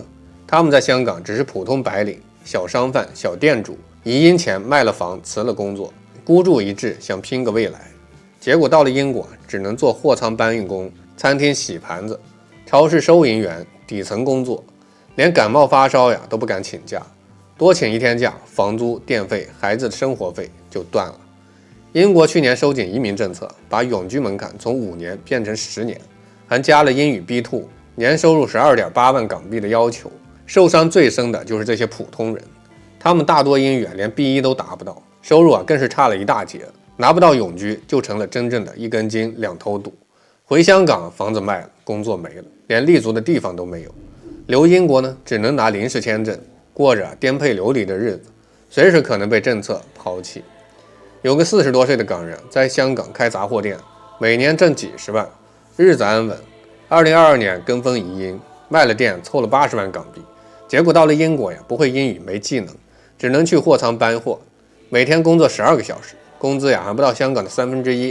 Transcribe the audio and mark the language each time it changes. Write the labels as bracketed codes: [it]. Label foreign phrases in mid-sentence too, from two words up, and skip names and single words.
[zh] 他們在香港只是普通白領、小商販、小店主，移英前賣了房辭了工作，孤注一掷想拼個未来，結果到了英国只能做貨倉搬運工、餐廳洗盤子、超市收银员，底層工作，連感冒發燒都不敢請假，多請1天假，房租、電費、孩子的生活費就斷了。英國去年收緊移民政策，把永居門檻從5年變成10年，還加了英語 B2， 年收入12.8萬港幣的要求。受傷最深的就是這些普通人，他們大多英語連 B1 都達不到，收入更是差了一大截，拿不到永居就成了真正的一根筋2头堵。回香港房子賣了，工作沒了，連立足的地方都沒有。留英國呢，只能拿臨時簽證，過着顛沛流離的日子，隨時可能被政策拋棄。有個40多歲的港人在香港開雜貨店，每年掙幾十萬，日子安穩。2022年跟風移英，賣了店湊了80萬港幣，結果到了英國呀，不會英語沒技能，只能去貨倉搬貨，每天工作12個小時，工資呀還不到香港的1/3。